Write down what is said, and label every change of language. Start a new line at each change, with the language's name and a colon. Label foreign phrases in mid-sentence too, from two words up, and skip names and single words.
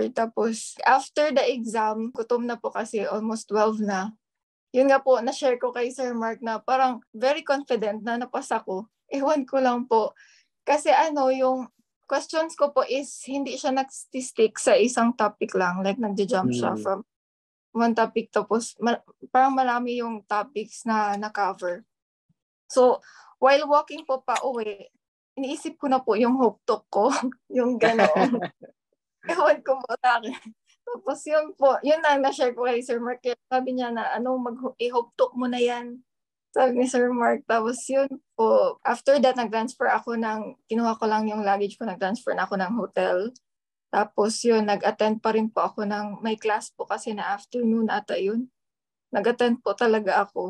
Filipino: Tapos
English: after the exam,
Filipino: gutom na po kasi almost 12 na. Yun nga po, na-share ko kay Sir Mark na parang
English: very confident
Filipino: na napasa ko. Ewan ko lang po. Kasi yung questions ko po is hindi siya nag-stick sa isang topic lang. Like, nagja-jump siya
English: from one topic
Filipino: tapos parang marami yung topics na na-cover. So, while walking po pa uwi, iniisip ko na po yung
English: hope talk
Filipino: ko. Yung gano'n. Ewan ko po sa akin. Tapos yun po, yun na-share ko kay Sir Mark. Sabi niya na, i-
English: hope talk
Filipino: mo na yan. Sabi ni Sir Mark. Tapos yun po,
English: after that,
Filipino: kinuha ko lang yung luggage ko, nag-transfer na ako ng hotel. Tapos yun, nag-attend pa rin po ako may class po kasi na afternoon ata yun. Nag-attend po talaga ako.